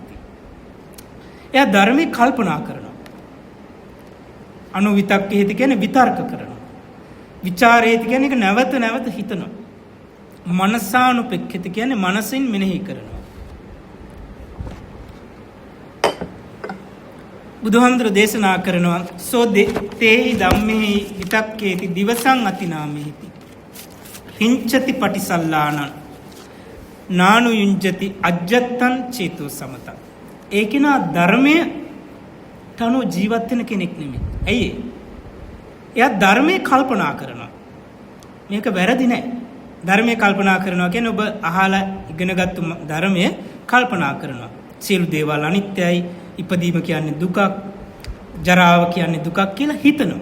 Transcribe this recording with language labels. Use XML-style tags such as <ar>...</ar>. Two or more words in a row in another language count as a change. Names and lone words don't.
<si>එයා ධර්මේ කල්පනා කරනවා. අනුවිතක්කේති කියන්නේ විතර්ක කරනවා. විචාරේති කියන්නේ ඒක නැවත නැවත හිතනවා. මනසානුපෙක්ඛති කියන්නේ මනසින් මෙනෙහි කරනවා. බුදුහාමුදුරුවෝ දේශනා කරනවා</si> <pi>සෝ තේහි ධම්මෙහි විතක්කේති දිවසං අතිනාමේති හිංචති පටිසල්ලානං නානුයුංජති අජ්ජත්තං චේතෝ සමතං.</pi> <si>ඒ කෙනා ධර්මයේ තනු ජීවත් වෙන කෙනෙක් නෙමෙයි. ඇයි? එයා ධර්මයේ කල්පනා කරනවා. මේක වැරදි නෑ. ධර්මයේ කල්පනා කරනවා කියන්නේ ඔබ අහලා ඉගෙනගත්තු ධර්මයේ කල්පනා කරනවා. සියලු දේවල් අනිත්‍යයි, ඉපදීම කියන්නේ දුකක්, ජරාව කියන්නේ දුකක් කියලා හිතනවා.</si>